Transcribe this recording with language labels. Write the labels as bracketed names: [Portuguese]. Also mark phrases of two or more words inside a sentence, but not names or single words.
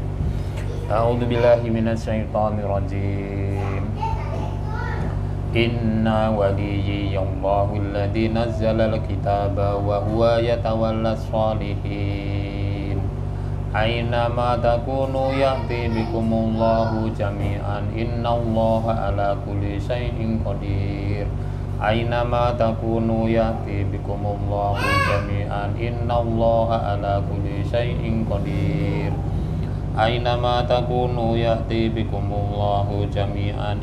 [Arabic] أعوذ بالله من الشيطان الرجيم. إن وليي الله الذي نزل الكتاب وهو يتولى الصالحين. أين ما تكونوا يأت بكم الله جميعا. إن الله على كل شيء قدير. أين ما تكونوا يأت بكم الله جميعا. إن الله على كل شيء قدير. أين ما تكونوا يأت بكم الله جميعا.